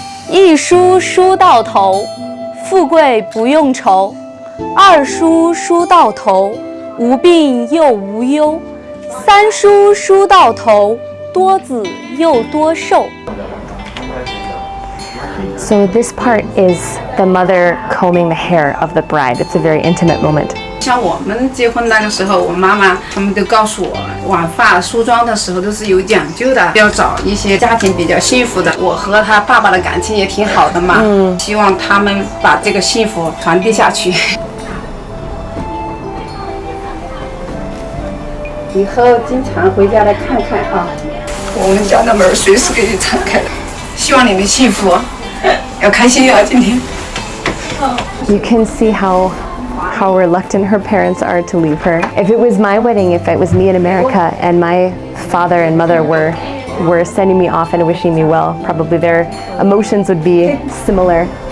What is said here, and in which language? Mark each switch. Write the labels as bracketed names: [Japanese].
[Chinese] 一书书到头，富贵不用愁；二书书到头，无病又无忧；三书书到头，多子又多寿。 [English] So this part is the mother combing the hair of the bride. It's a very intimate moment. [Chinese] 像我们结婚那个时候，我妈妈他们都告诉我，挽发梳妆的时候都是有讲究的，要找一些家庭比较幸福的。我和他爸爸的感情也挺好的嘛，希望他们把这个幸福传递下去。以后经常回家来看看啊，我们家的门随时给你敞开的。希望你们幸福，要开心啊！今天。 [English] You can see how reluctant her parents are to leave her. If it was my wedding, if it was me in America and my father and mother were sending me off and wishing me well, probably their emotions would be similar.